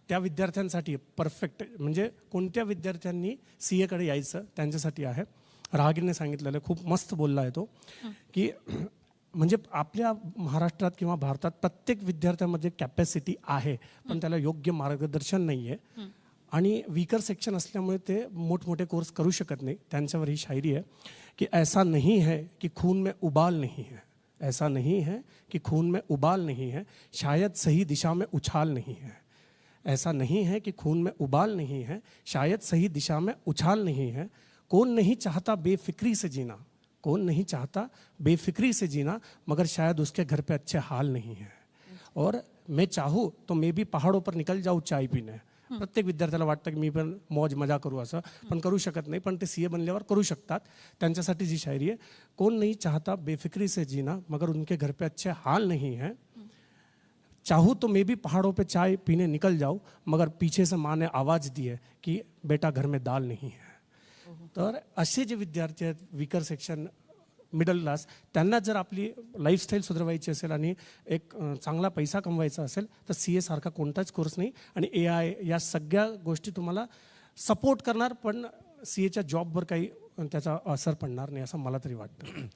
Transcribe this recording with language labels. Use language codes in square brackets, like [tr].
[mr] त्या विद्यार्थ्यांसाठी परफेक्ट, म्हणजे कोणत्या विद्यार्थ्यांनी CA कडे यायचं त्यांच्यासाठी आहे. राहगीरने सांगितलेलं खूप मस्त बोलला आहे तो, की म्हणजे आपल्या महाराष्ट्रात किंवा भारतात प्रत्येक विद्यार्थ्यामध्ये कॅपॅसिटी आहे, पण त्याला योग्य मार्गदर्शन नाही आहे आणि वीकर सेक्शन असल्यामुळे ते मोठमोठे कोर्स करू शकत नाही. त्यांच्यावर ही शायरी आहे की [hi] ऐसा नहीं है कि खून में उबाल नहीं है, ऐसा नहीं है कि खून में उबाल नहीं है, शायद सही दिशा में उछाल नहीं है. ऐसा नहीं है कि खून में उबाल नहीं है, शायद सही दिशा में उछाल नहीं है. कौन नहीं चाहता बेफिक्री से जीना, कौन नहीं चाहता बेफिक्री से जीना, मगर शायद उसके घर पे अच्छे हाल नहीं है. और मैं चाहूँ तो मैं भी पहाड़ों पर निकल जाऊँ चाय पीने. [mr] प्रत्येक विद्यार्थ्याला वाटतं की मी पण मौज मजा करू असं, पण करू शकत नाही. पण ते CA बनल्यावर करू शकतात. त्यांच्यासाठी जी शायरी आहे, [hi] कौन नहीं चाहता बेफिक्री से जीना, मगर उनके घर पे अच्छे हाल नहीं है. चाहूँ तो मैं भी पहाड़ों पे चाय पीने निकल जाऊँ, मगर पीछे से माँ ने आवाज़ दी है की बेटा घर में दाल नहीं है. [mr] तर असे जे विद्यार्थी आहेत वीकर सेक्शन मिडल क्लास, त्यांना जर आपली लाईफस्टाईल सुधारवायची असेल आणि एक चांगला पैसा कमवायचा असेल तर CA सारखा कोणताच कोर्स नाही. आणि AI या सगळ्या गोष्टी तुम्हाला सपोर्ट करणार, पण CAच्या जॉबवर काही त्याचा असर पडणार नाही असं मला तरी वाटतं.